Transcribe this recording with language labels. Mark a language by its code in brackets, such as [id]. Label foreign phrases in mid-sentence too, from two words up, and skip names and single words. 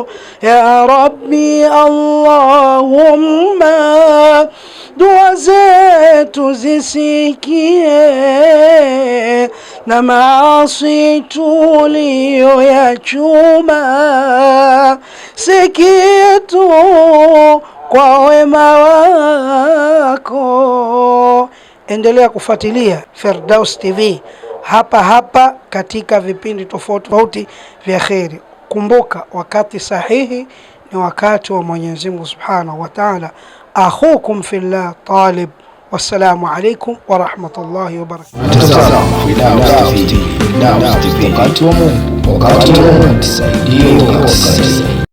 [ar] يا رب اللهم, [sw] dua zetu zisikie, na maasi tuliyoyachuma si kitu kwa wema wako. Endelea kufuatilia Firdaus TV hapa hapa katika vipindi tofauti vya kheri. Kumbuka wakati sahihi ni wakati wa Mwenyezi Mungu [ar] سبحانه وتعالى. أخوكم في الله طالب. والسلام عليكم ورحمة الله وبركاته. [sw] Wakati wa Mungu, tusaidie.